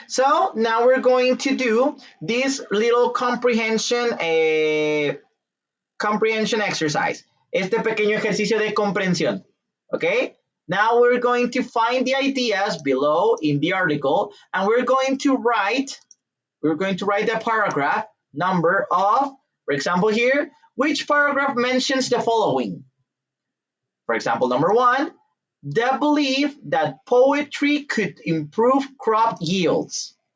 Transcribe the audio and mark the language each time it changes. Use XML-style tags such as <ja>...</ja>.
<en>So now we're going to do this little comprehension exercise.</en> <es>Este pequeño ejercicio de comprensión.</es> <en>Okay? Now we're going to find the ideas below in the article, and we're going to write the paragraph number of, for example here, which paragraph mentions the following. For example, number 1, the belief that poetry could improve crop yields.</en>